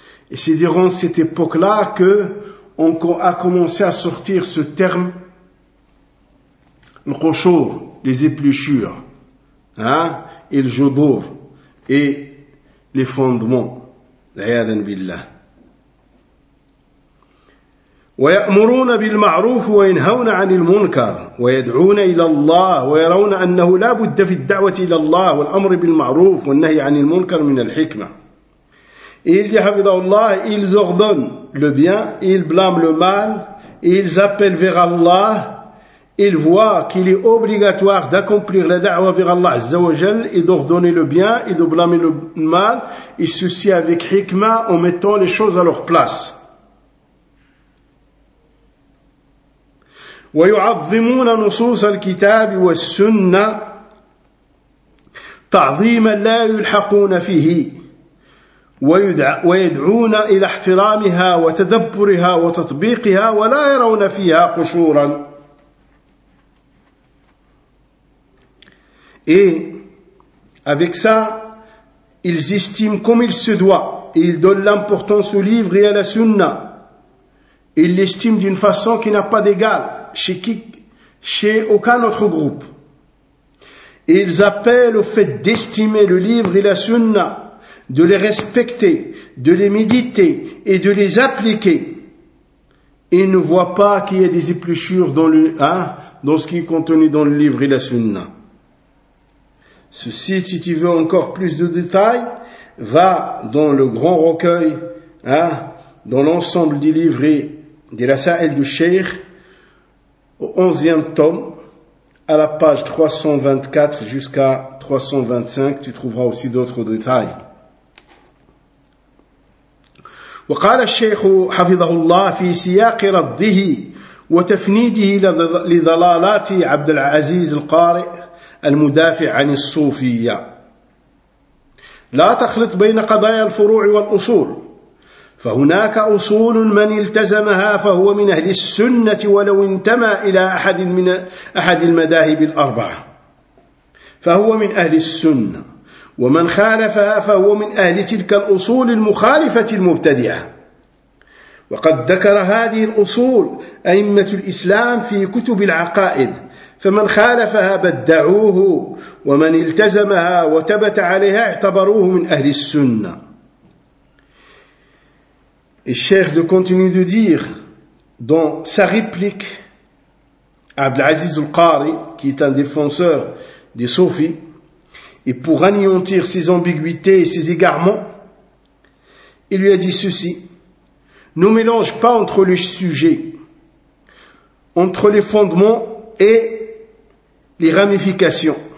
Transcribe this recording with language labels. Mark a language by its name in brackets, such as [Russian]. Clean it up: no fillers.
[French] Et c'est durant cette époque-là que on a commencé à sortir ce terme, le khoshour, les épluchures, et le jodour, et les fondements. [Arabic] L'ayadan billah. ويأمرون بالمعروف وينهون عن المنكر ويدعون إلى الله ويرون أنه لا بد في الدعوة إلى الله والأمر بالمعروف والنهي عن المنكر من الحكمة. [French] Il dit حفظه الله, ils ordonnent le bien, ils blâment le mal, ils appellent vers Allah, ils voient qu'il est obligatoire d'accomplir la da'wa vers Allah Azza wa Jal et d'ordonner le bien et de blâmer le mal, et ceci avec hikma, en mettant les choses à leur place. [Arabic] ويعظمون نصوص الكتاب والسنة تعظيما لا يلحقون فيه ويدعون إلى احترامها وتدبرها وتطبيقها ولا يرون فيها قشورا. [French] Et avec ça, ils estiment comme il se doit. Ils donnent l'importance au livre et à la sunna. Ils l'estiment d'une façon qui n'a pas d'égal chez aucun autre groupe. Et ils appellent au fait d'estimer le livre et la sunna, de les respecter, de les méditer et de les appliquer. Ils ne voient pas qu'il y a des épluchures dans ce qui est contenu dans le livre et la sunna. Ceci, si tu veux encore plus de détails, va dans le grand recueil, dans l'ensemble des livres et des rasa'il du Cheikh, au 11e tome, à la page 324 jusqu'à 325, tu trouveras aussi d'autres détails. [Arabic] وقال الشيخ حفظه الله في سياق رده وتفنيده لضلالات عبد العزيز القارئ المدافع عن الصوفية. لا تخلط بين قضايا الفروع والأصول. فهناك أصول من التزمها فهو من أهل السنة ولو انتمى إلى أحد المذاهب الأربعة فهو من أهل السنة، ومن خالفها فهو من أهل تلك الأصول المخالفة المبتدعة. وقد ذكر هذه الأصول أئمة الإسلام في كتب العقائد، فمن خالفها بدعوه، ومن التزمها وتبت عليها اعتبروه من أهل السنة. [French] Et Cheikh continue de dire dans sa réplique à Abdelaziz al-Qari, qui est un défenseur des soufis, et pour anéantir ses ambiguïtés et ses égarements, il lui a dit ceci: ne mélange pas entre les sujets, entre les fondements et les ramifications.